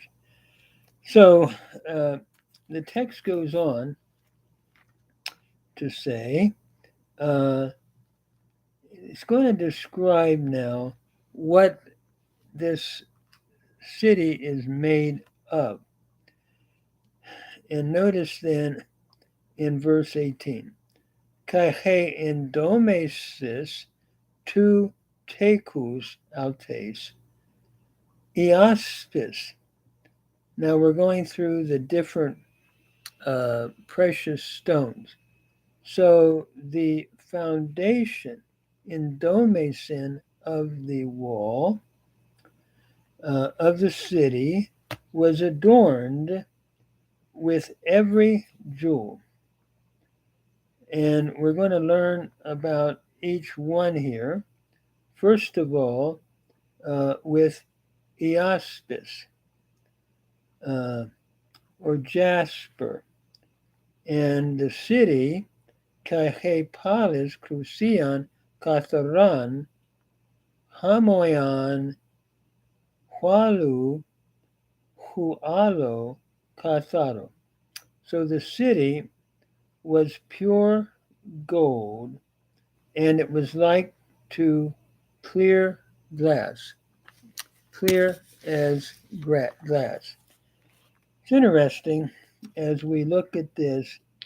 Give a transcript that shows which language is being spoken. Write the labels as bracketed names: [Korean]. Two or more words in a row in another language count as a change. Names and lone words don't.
[English] So the text goes on to say, it's going to describe now what this city is made of. [Greek] And notice then in verse 18, καὶ ἡ ἐνδώμησις τοῦ τείχους αὐτῆς ἴασπις. [English] Now we're going through the different precious stones. So the foundation endomesin of the wall of the city was adorned with every jewel. And we're going to learn about each one here. First of all, with iaspis, or jasper. And the city, [Greek] καὶ ἡ πόλις χρυσίον καθαρόν, ὅμοιον ὑάλῳ ὑάλῳ καθαρῷ. [English] So the city was pure gold, and it was like to clear glass, clear as glass. It's interesting as we look at this.